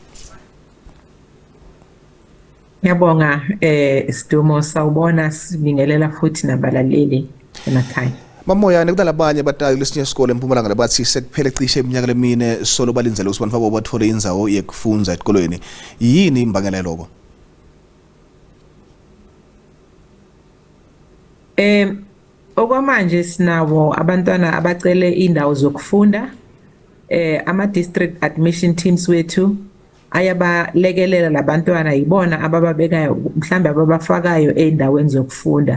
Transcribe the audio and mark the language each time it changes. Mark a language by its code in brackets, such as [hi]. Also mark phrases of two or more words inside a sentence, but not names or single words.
[zu] Ngiyabonga Sidumo sawubona sibingelela futhi nabalaleli emakhaya. [ss] Moyane kudalabanye batali lesinye isikole eMpumalanga labathi sekuphele cishe iminyaka lemine solo balinzele ukuthi abantu babo bathole indzawo yekufundza etikolweni. [zu] Yini imbangela lokho? Okwamanje sinabo abantwana abacele indawo zokufunda ama [en] district admission teams [zu] wethu ayabalekelela labantwana yibona abababekayo mhlambe ababafakayo endaweni zokufunda.